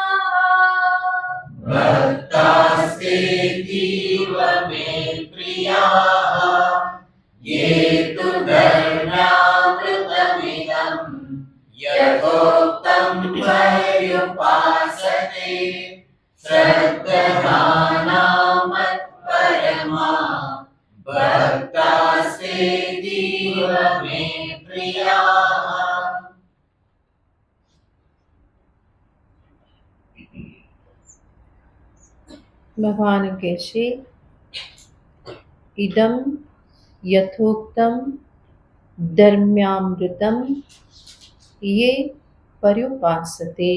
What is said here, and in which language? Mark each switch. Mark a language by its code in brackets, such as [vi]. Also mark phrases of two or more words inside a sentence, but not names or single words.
[sa] भक्तास्तेतीव मे प्रियाः ये तु धर्म्यामृतमिदम् यथोक्तं पर्युपासते श्रद्धानामत्परमा भक्तास्तेतीव मे प्रियाः. [gu] ભગવાન કહે છે [sa] इदम यथोक्तम धर्म्यामृतम ये पर्युपासते.